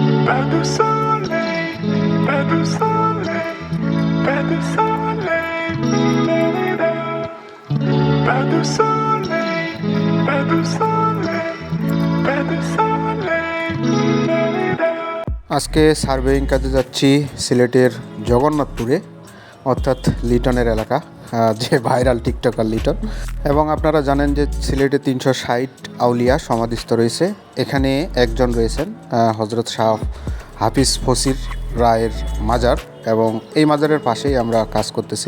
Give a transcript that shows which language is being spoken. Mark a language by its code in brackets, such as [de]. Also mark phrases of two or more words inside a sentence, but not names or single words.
[fr] Pas de soleil, pas de soleil, pas de soleil, da-da-da. Pas de soleil, pas de soleil, pas de soleil, da-da-da. [bn] আজকে সার্ভেইং কাজে যাচ্ছি সিলেটের জগন্নাথপুরে, অর্থাৎ লিটনের এলাকা, যে ভাইরাল টিকটকার লিটন। এবং আপনারা জানেন যে সিলেটে 360 আউলিয়া সমাধিস্থ রয়েছে। এখানে একজন রয়েছেন হজরত শাহ হাফিজ ফসির রায়ের মাজার, এবং এই মাজারের পাশেই আমরা কাজ করতেছি।